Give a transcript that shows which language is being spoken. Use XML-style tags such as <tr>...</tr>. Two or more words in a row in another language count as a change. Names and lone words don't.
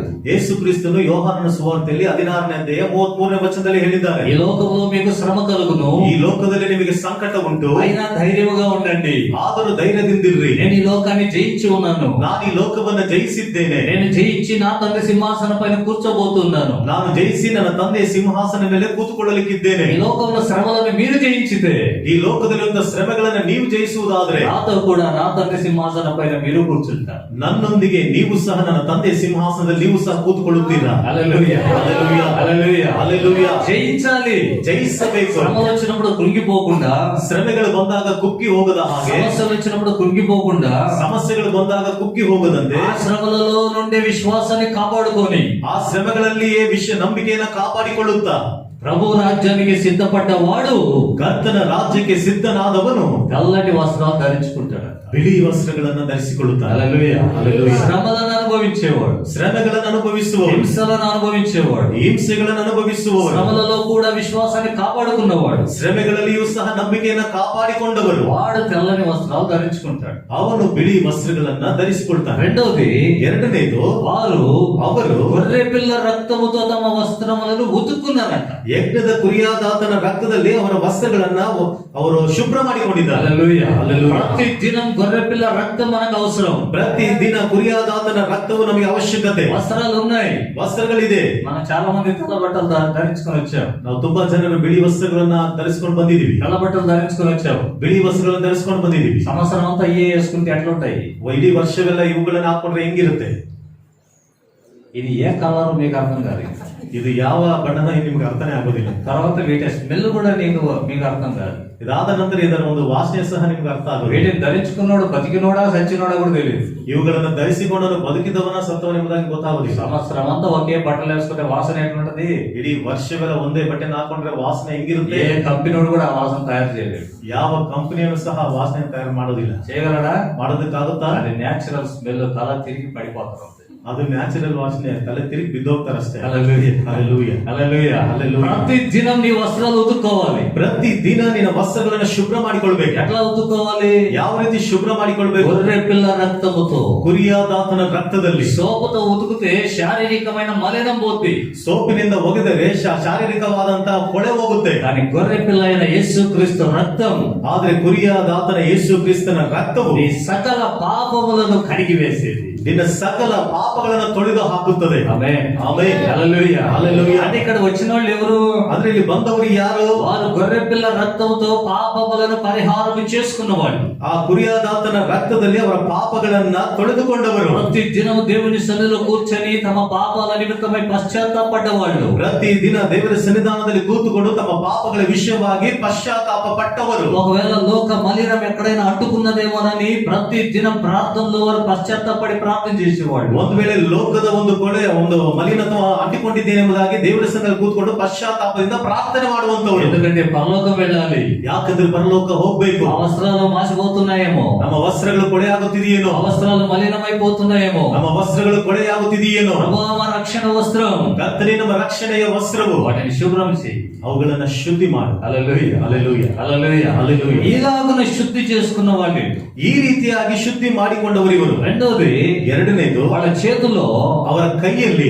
<kn>ಯೇಸು ಕ್ರಿಸ್ತನು ಯೋಹಾನನ ಸುವಾರ್ತೆಯಲ್ಲಿ 16ನೇ ಅಧ್ಯಾಯ 33ನೇ ವಚನದಲ್ಲಿ ಹೇಳಿದ್ದಾರೆ,</kn> <te>ఈ లోకంలో మీకు శ్రమ కలుగును,</te> <kn>ಈ ಲೋಕದಲ್ಲಿ ನಿಮಗೆ ಸಂಕಟ ಉಂಟು,</kn> <te>అయినా ధైర్యముగా ఉండండి,</te> <kn>ಆದರೂ ಧೈರ್ಯದಿಂದಿರ್ರಿ,</kn> <te>నేను ఈ లోకాన్ని జయించి ఉన్నాను,</te> <kn>ನಾನು ಈ ಲೋಕವನ್ನ ಜಯಿಸಿದ್ದೇನೆ,</kn> <te>నేను జయించి నా తండ్రి సింహాసనం పైన కూర్చోబోతున్నాను,</te> <kn>ನಾನು ಜಯಿಸಿ ನನ್ನ ತಂದೆಯ ಸಿಂಹಾಸನ ಮೇಲೆ ಕೂತುಕೊಳ್ಳಲಿಕ್ಕಿದ್ದೇನೆ.</kn> <te>ఈ లోకంలో శ్రమలను మీరు జయించితే</te> <kn>ಈ ಲೋಕದಲ್ಲಿರುವ ಶ್ರಮೆಗಳನ್ನ ನೀವು ಜಯಿಸುವುದಾದ್ರೆ</kn> <te>నాతో కూడా నా తండ్రి సింహాసనం పైన మీరు కూర్చుంటారు.</te> <kn>ನನ್ನೊಂದಿಗೆ ನೀವು ಸಹ ನನ್ನ ತಂದೆಯ ಸಿಂಹಾಸನದಲ್ಲಿ ನೀವು ಸಹ ಕೂತುಕೊಳ್ಳುತ್ತೀರಾ.</kn> <te>హల్లెలూయా, హల్లెలూయా, హల్లెలూయా, హల్లెలూయా. జయించాలి.</te> <kn>ಜಯಿಸಬೇಕು.</kn> <te>శ్రమలు వచ్చినప్పుడు కృంగిపోకుండా,</te> <kn>ಶ್ರಮೆಗಳು ಬಂದಾಗ ಕುಗ್ಗಿ ಹೋಗದ ಹಾಗೆ,</kn> <te>సమస్యలు వచ్చినప్పుడు కృంగిపోకుండా,</te> <kn>ಸಮಸ್ಯೆಗಳು ಬಂದಾಗ ಕುಗ್ಗಿ ಹೋಗದಂತೆ,</kn> <te>ఆ శ్రమలలో నుండి విశ్వాసాన్ని కాపాడుకొని</te> <kn>ಆ ಶ್ರಮೆಗಳಲ್ಲಿಯೇ ನಂಬಿಕೆಯನ್ನು ಕಾಪಾಡಿಕೊಳ್ಳುತ್ತಾ</kn> <te>ప్రభు రాజ్యానికి సిద్ధపడ్డ వాడు</te> <kn>ಕರ್ತನ ರಾಜ್ಯಕ್ಕೆ ಸಿದ್ಧನಾದವನು</kn> <te>తెల్లటి వస్త్రాలు ధరించుకుంటాడు.</te> <kn>ಬಿಳಿ ವಸ್ತ್ರಗಳನ್ನು ಧರಿಸಿಕೊಳ್ಳುತ್ತಾನೆ.</kn> <te>హల్లెలూయా, హల్లెలూయా. శ్రమలను అనుభవించేవాడు,</te> <kn>శ్రమಗಳನ್ನು ಅನುಭವಿಸುವವರು,</kn> <te>హింసలను అనుభవించేవాడు,</te> <kn>ಹಿಂಸೆಗಳನ್ನು ಅನುಭವಿಸುವವರು,</kn> <te>శ్రమలలో కూడా విశ్వాసాన్ని కాపాడుకున్నవాడు.</te> <kn>ಶ್ರಮೆಗಳಲ್ಲಿಯೂ ಸಹ ನಂಬಿಕೆಯನ್ನು ಕಾಪಾಡಿಕೊಂಡವರು.</kn> <te>వాడు తెల్లని వస్త్రాలు ధరించుకుంటాడు.</te> <kn>ಅವನು ಬಿಳಿ ವಸ್ತ್ರಗಳನ್ನ ಧರಿಸಿಕೊಳ್ತಾನೆ.</kn> <te>రెండోది,</te> <kn>ಎರಡನೇದು, ಅವರು</kn> <te>గొర్రె పిల్ల రక్తముతో తమ వస్త్రములను ఉతుక్కున్నారంట.</te> <kn>ಯಜ್ಞದ ಕುರಿಯಾದಾತನ ರಕ್ತದಲ್ಲಿ ಅವರ ವಸ್ತ್ರಗಳನ್ನ ಅವರು ಶುಭ್ರ ಮಾಡಿಕೊಂಡಿದ್ದಾರೆ.</kn> <te>హల్లెలూయా. హల్లెలూయా. ప్రతి దినం గొర్రె పిల్ల రక్తం మనకు అవసరం.</te> <kn>ಪ್ರತಿ ದಿನ ಕುರಿಯಾದಾತನ ರಕ್ತವು ನಮಗೆ ಅವಶ್ಯಕತೆ.</kn> <te>వస్త్రాలు ఉన్నాయి,</te> <kn>ವಸ್ತ್ರಗಳಿದೆ.</kn> <te>మనం చాలా మంది తెల్ల బట్టలు ధరించుకొని వచ్చాం.</te> <kn>ನಾವು ತುಂಬಾ ಜನರು ಬಿಳಿ ವಸ್ತ್ರಗಳನ್ನ ಧರಿಸಿಕೊಂಡು ಬಂದಿದೀವಿ.</kn> <te>తెల్ల బట్టలు ధరించుకొని వచ్చాం.</te> <kn>ಬಿಳಿ ವಸ್ತ್ರಗಳನ್ನ ಧರಿಸಿಕೊಂಡು ಬಂದಿದೀವಿ.</kn> <te>సంవత్సరం అంతా ఇవే వేసుకుంటే ఎట్లుంటాయి?</te> <kn>ಇಡೀ ವರ್ಷವೆಲ್ಲ ಇವುಗಳನ್ನ ಹಾಕೊಂಡ್ರೆ ಹೆಂಗಿರುತ್ತೆ?</kn> <te>ఇది ఏ కలర్ మీకు అర్థం కాదు.</te> <kn>ಇದು ಯಾವ ಬಣ್ಣನ ನಿಮ್ಗೆ ಅರ್ಥನೇ ಆಗೋದಿಲ್ಲ.</kn> <te>తర్వాత వీటి స్మెల్ కూడా మీకు అర్థం కాదు.</te> <kn>ಇದಾದ ನಂತರ ಇದರ ಒಂದು ವಾಸನೆ ಸಹ ನಿಮ್ಗೆ ಅರ್ಥ ಆಗೋದಿಲ್ಲ.</kn> <te>వీటిని ధరించుకున్నాడు బతికినోడా చచ్చినోడా కూడా తెలియదు.</te> <kn>ಇವುಗಳನ್ನ ಧರಿಸಿಕೊಂಡನು ಬದುಕಿದವನ ಸತ್ತವನ ಎಂಬುದಾಗಿ ಗೊತ್ತಾಗೋದಿಲ್ಲ.</kn> <te>సంవత్సరం అంతా ఒకే బట్టలు వేసుకుంటే వాసన ఎట్లుంటది?</te> <kn>ಇಡೀ ವರ್ಷವೆಲ್ಲ ಒಂದೇ ಬಟ್ಟೆನ ಹಾಕೊಂಡ್ರೆ ವಾಸನೆ ಹೆಂಗಿರುತ್ತೆ?</kn> <te>ఏ కంపెనీడు కూడా ఆ వాసన తయారు చేయలేడు.</te> <kn>ಯಾವ ಕಂಪನಿಯನ್ನು ಸಹ ವಾಸನೆ ತಯಾರು ಮಾಡೋದಿಲ್ಲ.</kn> <te>చేయగలడా?</te> <kn>ಮಾಡೋದಕ್ಕಾಗುತ್ತಾ?</kn> <te>అది</te> <en>natural smell,</en> <te>తల తిరిగి పడిపోతారు.</te> <kn>ಅದು ನ್ಯಾಚುರಲ್ ವಾಸನೆ, ತಲೆ ತಿರುಗಿ ಬಿದ್ದೋಗ್ತಾರಷ್ಟೇ.</kn> <te>హల్లెలూయా.</te> <kn>ಹಲ್ಲೆಲೂಯಾ.</kn> <te>హల్లెలూయా. హల్లెలూయా. ప్రతి దినం నీ వస్త్రాలు ఉతుక్కోవాలి.</te> <kn>ಪ್ರತಿ ದಿನ ನಿನ್ನ ವಸ್ತ್ರಗಳನ್ನ ಶುಭ್ರ ಮಾಡಿಕೊಳ್ಬೇಕು.</kn> <te>ఎట్లా ఉతుక్కోవాలి?</te> <kn>ಯಾವ ರೀತಿ ಶುಭ್ರ ಮಾಡಿಕೊಳ್ಬೇಕು?</kn> <te>గొర్రె పిల్ల రక్తముతో,</te> <kn>ಕುರಿಯಾದಾತನ ರಕ್ತದಲ್ಲಿ.</kn> <te>సోపుతో ఉతుకుతే శారీరకమైన మలినం పోద్ది.</te> <kn>ಸೋಪಿನಿಂದ ಒಗೆದರೆ ಶಾರೀರಿಕವಾದಂತಹ ಕೊಳೆ ಹೋಗುತ್ತೆ.</kn> <te>కానీ గొర్రె పిల్ల అయిన యేసు క్రీస్తు రక్తం,</te> <kn>ಆದ್ರೆ ಕುರಿಯಾದಾತನ ಯೇಸು ಕ್ರಿಸ್ತನ ರಕ್ತವು</kn> <te>నీ సకల పాపములను కడిగి వేసేది.</te> <kn>ನಿನ್ನ ಸಕಲ ಪಾಪಗಳನ್ನು ತೊಳೆದು ಹಾಕುತ್ತದೆ.</kn> <te>ఆమేన్.</te> <kn>ಆಮೆನ್.</kn> <te>హల్లెలూయా. హల్లెలూయా. అంటే ఇక్కడ వచ్చిన వాళ్ళు ఎవరు?</te> <kn>ಅಂದ್ರೆ ಇಲ್ಲಿ ಬಂದವರು ಯಾರು?</kn> <te>వారు గొర్రె పిల్ల రక్తంతో పాపములను పరిహారం చేసుకున్న వాళ్ళు.</te> <kn>ಆ ಕುರಿಯಾದಾತನ ರಕ್ತದಲ್ಲಿ ಅವರ ಪಾಪಗಳನ್ನ ತೊಳೆದುಕೊಂಡವರು.</kn> <te>ప్రతి దినం దేవుని సన్నిధిలో కూర్చొని తమ పాపాల నిమిత్తమై పశ్చాత్తాపడ్డవాళ్ళు.</te> <kn>ಪ್ರತಿ ದಿನ ದೇವರ ಸನ್ನಿಧಾನದಲ್ಲಿ ಕೂತುಕೊಂಡು ತಮ್ಮ ಪಾಪಗಳ ವಿಷಯವಾಗಿ ಪಶ್ಚಾತ್ತಾಪ ಪಟ್ಟವರು.</kn> <te>ఒకవేళ లోక మలినం ఎక్కడైనా అంటుకున్నదేమోనని ప్రతి దినం ప్రార్థనలో వారు పశ్చాత్తాపడి ప్రార్థన చేసేవాళ్ళు.</te> <kn>ಒಂದು ವೇಳೆ ಲೋಕದ ಒಂದು ಕೊಳೆ, ಒಂದು ಮಲಿನತ್ವ ಅಂಟಿಕೊಂಡಿದ್ದೇನೆ ಎಂಬುದಾಗಿ ದೇವರ ಸನ್ನಿಧಾನದಲ್ಲಿ ಕೂತ್ಕೊಂಡು ಪಶ್ಚಾತ್ತಾಪದಿಂದ ಪ್ರಾರ್ಥನೆ ಮಾಡುವಂತವರು.</kn> <te>ఎందుకంటే పరలోకం వెళ్ళాలి.</te> <kn>ಯಾಕಂದ್ರೆ ಪರಲೋಕ ಹೋಗ್ಬೇಕು.</kn> <te>ఆ వస్త్రాలు మాసిపోతున్నాయేమో,</te> <kn>ನಮ್ಮ ವಸ್ತ್ರಗಳು ಕೊಳೆ ಆಗುತ್ತಿದೆಯೇನೋ,</kn> <te>ఆ వస్త్రాలు మలినమైపోతున్నాయేమో,</te> <kn>ನಮ್ಮ వస్ತ್ರಗಳು ಕೊಳೆ ಆಗುತ್ತಿದೆಯೇನೋ,</kn> <te>ప్రభువా మా రక్షణ వస్త్రం,</te> <kn>ಕರ್ತನೇ ನಮ್ಮ ರಕ್ಷಣೆಯ ವಸ್ತ್ರವು,</kn> <te>వాటిని శుభ్రం చేయి.</te> <kn>ಅವುಗಳನ್ನ ಶುದ್ಧಿ ಮಾಡು.</kn> <te>హల్లెలూయా.</te> <kn>ಹಲ್ಲೆಲೂಯಾ.</kn> <te>హల్లెలూయా. హల్లెలూయా. ఇలాగున శుద్ధి చేసుకున్న వాళ్ళు.</te> <kn>ಈ ರೀತಿಯಾಗಿ ಶುದ್ಧಿ ಮಾಡಿಕೊಂಡವರು ಇವರು.</kn> <te>రెండోది,</te> <kn>ಎರಡನೇದು,</kn> <te>వాళ్ళ చేతుల్లో</te> <kn>ಅವರ ಕೈಯಲ್ಲಿ</kn>